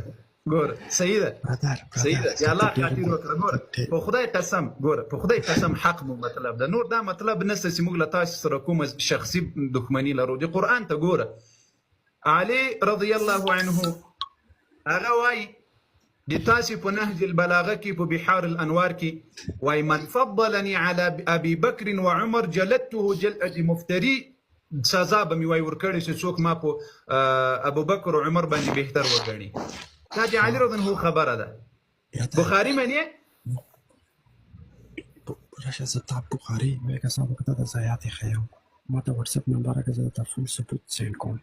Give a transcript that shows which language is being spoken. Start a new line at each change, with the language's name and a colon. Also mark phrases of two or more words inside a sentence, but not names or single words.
Pashto: ګوره صحیح ده، صحیح ده، یا الله خاطر وکړه. ګوره په خدای قسم، ګوره په خدای قسم حق مو مطلب ده، نور دا مطلب نشته چې موږ له تاسو سره کومه شخصي دښمني لرو. د قرآن ته ګوره، علي
Arabic: رضی الله عنه
Pashto: هغه وایي د تاسې په نهج البلاغه کې په بحار الانوار کې وایي
Arabic: من فضلني على ابي بکر وعمر جلدته جلد مفتري،
Pashto: سزا به مې وایي ورکړې چې څوک ما په ابو بکر او عمر باندې بهتر وګڼي. دا د علي
Arabic: رضی الله عنه
Pashto: خبره ده. بخاري منې راشه زه تا بخاري مې که صاحب ته د ځایات یې ښیم، ما ته وټساپ نمبر راکړه، زه درته فول ثبوت سینډ کوم.